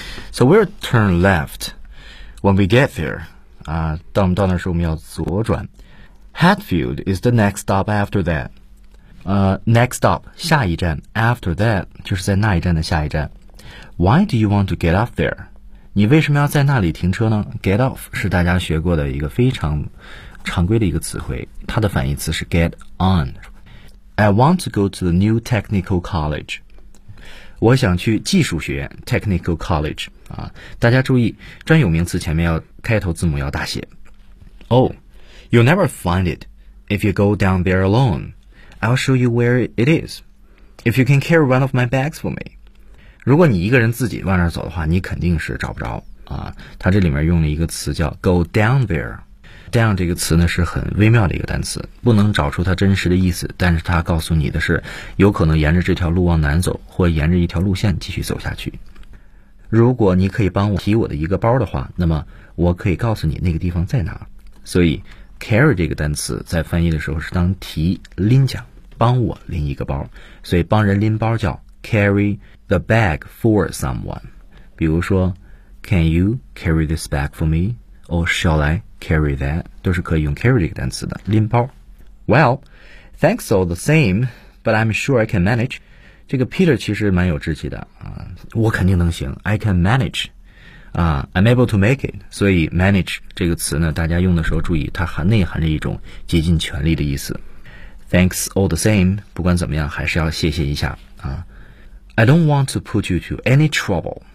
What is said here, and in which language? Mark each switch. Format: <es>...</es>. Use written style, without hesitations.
<en>So we'll turn left when we get there.</en> <zh>到我们到那时候我们要左转。</zh> <en>Hatfield is the next stop after that. Next stop,</en> <zh>下一站</zh> <en>after that,</en> <zh>就是在那一站的下一站。</zh> <en>Why do you want to get off there?</en> <zh>你为什么要在那里停车呢 ?Get off 是大家学过的一个非常常规的一个词汇，它的反义词是 get on。</zh> <en>I want to go to the new technical college，</en> <zh>我想去技术学院 technical college、啊、大家注意专有名词前面要开头字母要大写。</zh> <en>Oh, you'll never find it if you go down there alone. I'll show you where it is if you can carry one of my bags for me.</en> <zh>如果你一个人自己往那儿走的话，你肯定是找不着啊。它这里面用了一个词叫</zh> <en>go down thereDown</en> <zh>这个词呢是很微妙的一个单词，不能找出它真实的意思，但是它告诉你的是有可能沿着这条路往南走，或沿着一条路线继续走下去。如果你可以帮我提我的一个包的话，那么我可以告诉你那个地方在哪。所以 carry 这个单词在翻译的时候是当提拎讲，帮我拎一个包，所以帮人拎包叫</zh> <en>carry the bag for someone。</en> <zh>比如说</zh> <en>Can you carry this bag for me? Or shall I? Carry that</en> <zh>都是可以用</zh> <en>carry</en> <zh>这个单词的拎包。</zh> <en>Well, thanks all the same, but I'm sure I can manage.</en> <zh>这个 Peter 其实蛮有志气的啊，我肯定能行。</zh> <en>I can manage, I'm able to make it.</en> <zh>所以 manage 这个词呢，大家用的时候注意，它含内含着一种竭尽全力的意思。</zh> <en>Thanks all the same,</en> <zh>不管怎么样，还是要谢谢一下啊。</zh> <en>I don't want to put you to any trouble.</en>